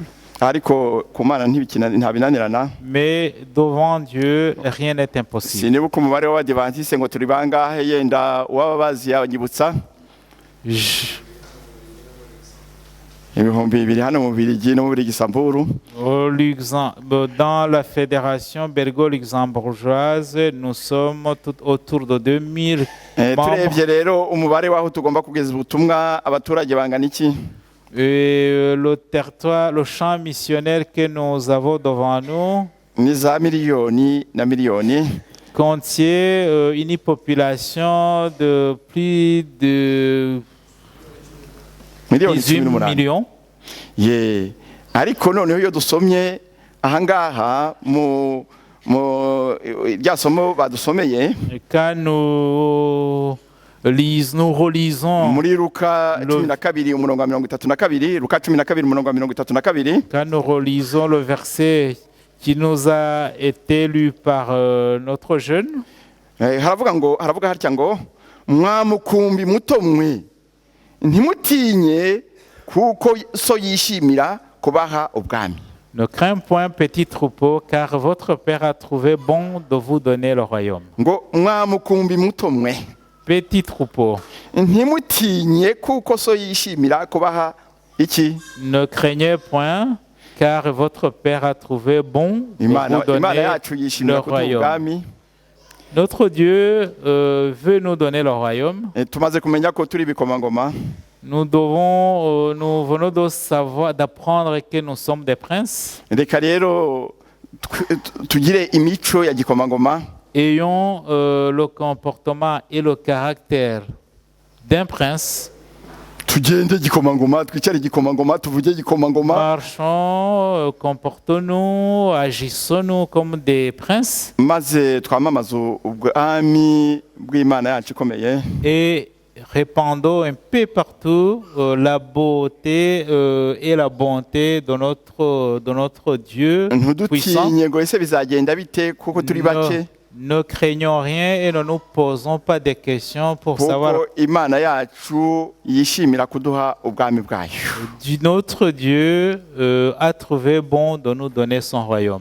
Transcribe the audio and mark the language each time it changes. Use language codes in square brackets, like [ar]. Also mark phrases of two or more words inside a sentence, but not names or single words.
[rw] ariko ku Mana ntabinanirana. [fr] mais devant Dieu, rien n'est impossible. [rw] Sinibuka umubare w'Abadiventiste ngo turi bangahe, yenda uwaba bazi yanyibutsa. Ibihumbi bibiri hano mu Bubiligi no muri Gisamburu. [fr] Dans la fédération belgo-luxembourgeoise, nous sommes tout autour de 2000 membres. [rw] Turebye rero umubare waho tugomba kugeza ubutumwa abaturage bangana iki? [fr] Et le territoire, le champ missionnaire que nous avons devant nous [rw] ni za miliyoni na miliyoni, [fr] contient une population de plus de [rw] miliyoni 18 18. [fr] millions. [rw] Ye ariko noneho iyo dusomye ahangaha mu rya somo badusomeye [fr] Et quand nous relisons [rw] muri Luka 12 umurongo wa 32, Luka 12 umurongo wa 32, [fr] quand nous relisons le verset qui nous a été lu par notre jeune. [rw] haravuga hatya ngo mwamukumbi muto mwe ntimutinye kuko so yishimira kubaha ubwami. [fr] Ne crains point, petit troupeau, car votre Père a trouvé bon de vous donner le royaume. [rw] Ngo mwamukumbi muto mwe. [fr] Petit troupeau. [rw] Ntimutinye kuko so yishimira kubaha iki? [fr] Ne craignez point, car votre Père a trouvé bon de vous donner le royaume. Notre Dieu veut nous donner le royaume. [rw] Tumaze kumenya ko turi bikomangoma. [fr] Nous venons de savoir, d'apprendre que nous sommes des princes. [rw] Reka rero tugire imico ya gikomangoma. [fr] Ayons le comportement et le caractère d'un prince. [rw] Tugende gikomangoma, twicare gikomangoma, tuvuge gikomangoma. [fr] Marchons, comportons-nous, agissons-nous comme des princes. [rw] Maze twamamaza ubwami bw'Imana yacu ikomeye. [fr] Et répandons un peu partout la beauté et la bonté de notre Dieu puissant. Ne craignons rien et ne nous posons pas de questions pour savoir notre Dieu a trouvé bon de nous donner son royaume.